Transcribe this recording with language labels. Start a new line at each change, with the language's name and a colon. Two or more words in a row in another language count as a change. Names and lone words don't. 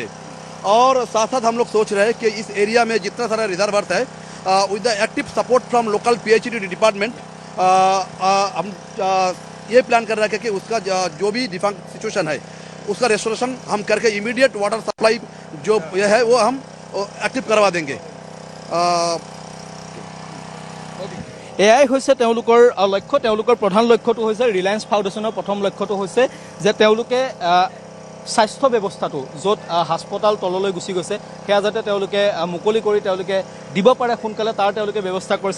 Hindi: और साथ साथ हम लोग सोच रहे हैं कि इस एरिया में जितना सारा
English: reserve earth
Hindi: है
English: with the active support from local PHED department
Hindi: हम ये प्लान कर रहे हैं कि उसका जो भी
English: default situation
Hindi: है उसका रेस्टोरेशन हम करके
English: immediate water supply
Hindi: जो ये है वो हम एक्टिव करवा देंगे।
Assamese: এয়াই হৈছে তেওঁলোকৰ লক্ষ্য। তেওঁলোকৰ প্ৰধান লক্ষ্যটো হৈছে ৰিলায়েন্স ফাউণ্ডেশ্যনৰ প্ৰথম লক্ষ্যটো হৈছে যে তেওঁলোকে স্বাস্থ্য ব্যৱস্থাটো য'ত হাস্পতাল তললৈ গুচি গৈছে সেয়া যাতে তেওঁলোকে মুকলি কৰি তেওঁলোকে দিব পাৰে সোনকালে, তাৰ তেওঁলোকে ব্যৱস্থা কৰিছে।